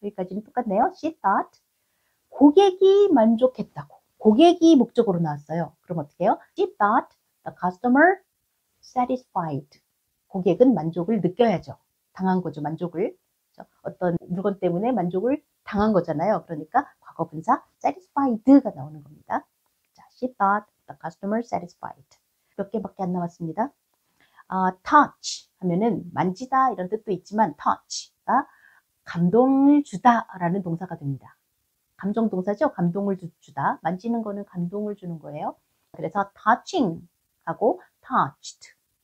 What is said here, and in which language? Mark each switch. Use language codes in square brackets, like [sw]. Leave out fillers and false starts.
[ko] 여기까지는 똑같네요. [en] She thought [ko] 고객이 만족했다고. 고객이 목적으로 나왔어요. 그럼 어떻게 해요? [en] She thought the customer satisfied. [ko] 고객은 만족을 느껴야죠. 당한 거죠. 만족을. 어떤 물건 때문에 만족을 당한 거잖아요. 그러니까 과거분사 [en] satisfied가 [ko] 나오는 겁니다. [en] 자, she thought the customer satisfied. [ko] 몇 개밖에 안 남았습니다. touch 하면은 만지다 이런 뜻도 있지만 touch가 감동을 주다라는 동사가 됩니다. 감정 동사죠. 감동을 주다. 만지는 거는 감동을 주는 거예요. 그래서 [en] touching 하고 touched.